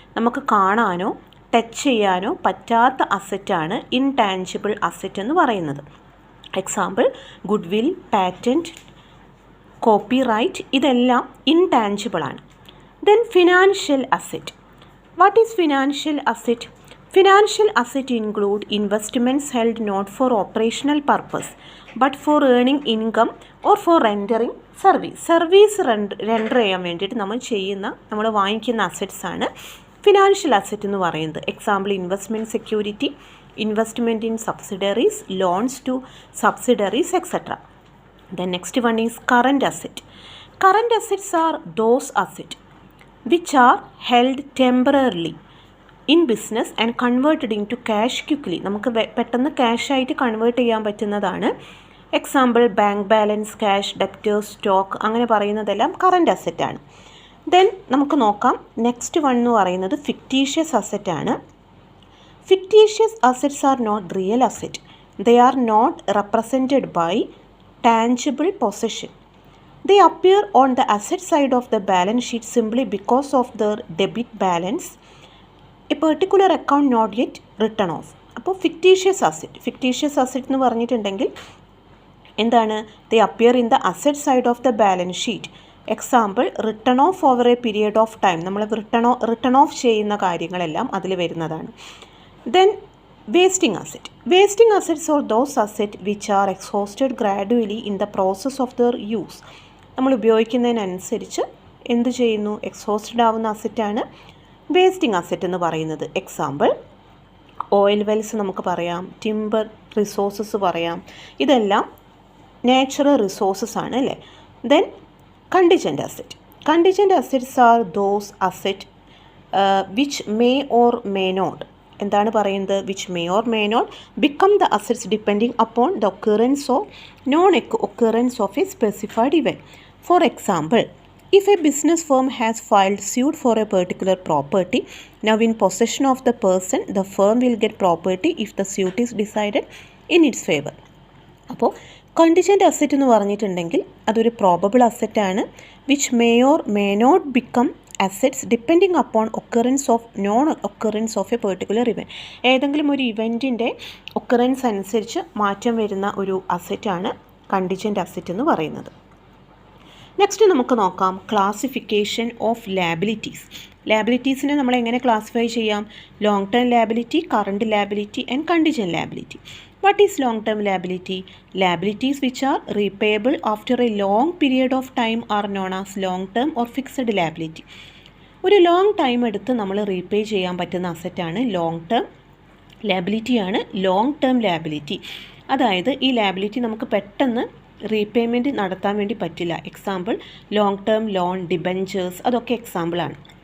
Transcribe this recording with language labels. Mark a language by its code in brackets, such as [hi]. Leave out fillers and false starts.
[ml] നമുക്ക് കാണാനോ ടച്ച് ചെയ്യാനോ പറ്റാത്ത അസറ്റാണ് ഇൻടാഞ്ചിബിൾ അസറ്റ് എന്ന് പറയുന്നത്. എക്സാമ്പിൾ ഗുഡ്വിൽ, പാറ്റൻറ്റ്, കോപ്പിറൈറ്റ്, ഇതെല്ലാം ഇൻടാഞ്ചിബിൾ ആണ്. [en] Then financial asset. What is financial asset? Financial asset include investments held not for operational purpose but for earning income or for rendering service. [ml] Service render ചെയ്യാൻ വേണ്ടിയിട്ട് നമ്മൾ വാങ്ങിക്കുന്ന assets ആണ് financial asset എന്ന് പറയുന്നത്. [en] Example investment security, investment in subsidiaries, loans to subsidiaries, etcetera. Then next one is current asset. Current assets are those asset which are held temporarily in business and converted in to cash quickly. [ml] നമുക്ക് പെട്ടെന്ന് ക്യാഷായിട്ട് convert ചെയ്യാൻ പറ്റുന്നതാണ്. Example bank balance, cash, debtors, stock, അങ്ങനെ പറയുന്നതെല്ലാം current അസറ്റാണ്. Then നമുക്ക് നോക്കാം [en] next one [ml] എന്ന് പറയുന്നത് fictitious അസറ്റാണ്. [en] Fictitious assets are not real asset. They are not represented by tangible possession. They appear on the asset side of the balance sheet simply because of their debit balance, a particular account not yet written off. [ml] അപ്പോൾ fictitious asset എന്ന് പറഞ്ഞിട്ടുണ്ടെങ്കിൽ എന്താണ്? [en] They appear in the asset side of the balance sheet. Example written off over a period of time. [ml] നമ്മൾ return of ചെയ്യുന്ന കാര്യങ്ങളെല്ലാം അതിൽ വരുന്നതാണ്. [en] Then wasting asset. Wasting assets or those asset which are exhausted gradually in the process of their use. [ml] നമ്മൾ ഉപയോഗിക്കുന്നതിനനുസരിച്ച് എന്ത് ചെയ്യുന്നു? Exhausted ആവുന്ന അസറ്റാണ് wasting asset എന്ന് പറയുന്നത്. എക്സാമ്പിൾ ഓയിൽ വെൽസ് നമുക്ക് പറയാം, ടിമ്പർ റിസോഴ്സസ് പറയാം, ഇതെല്ലാം നാച്ചുറൽ റിസോഴ്സസ് ആണ് അല്ലേ. [en] Then contingent asset. Contingent assets are those asset which may or may not. [ml] എന്താണ് പറയുന്നത്? [en] Which may or may not become the assets depending upon the occurrence of non occurrence of a specified event. For example, if a business firm has filed suit for a particular property, now in possession of the person, the firm will get property if the suit is decided in its favor. [ml] അപ്പോൾ contingent asset എന്ന് പറഞ്ഞിട്ടുണ്ടെങ്കിൽ അതൊരു probable അസറ്റാണ്. [en] Which may or may not become assets depending upon occurrence of non occurrence of a particular event. [ml] ഏതെങ്കിലും ഒരു ഇവൻറ്റിൻ്റെ occurrence അനുസരിച്ച് മാറ്റം വരുന്ന ഒരു അസറ്റാണ് കണ്ടിജൻ്റ് അസറ്റ് എന്ന് പറയുന്നത്. [en] next [ml] നമുക്ക് നോക്കാം [en] Classification of liabilities. [ml] ലാബിലിറ്റീസിനെ നമ്മൾ എങ്ങനെ ക്ലാസിഫൈ ചെയ്യാം? [en] Long term liability, current liability and contingent liability. What is long-term liability? Liabilities which are repayable after a long period of time are known as long-term or fixed liability. [ml] ഒരു long time എടുത്ത് നമ്മൾ repay ചെയ്യാൻ പറ്റുന്ന അസറ്റാണ് long term ലാബിലിറ്റിയാണ് long term liability. അതായത് ഈ liability നമുക്ക് പെട്ടെന്ന് repayment നടത്താൻ വേണ്ടി പറ്റില്ല. Example long term loan, debentures, അതൊക്കെ എക്സാമ്പിളാണ്.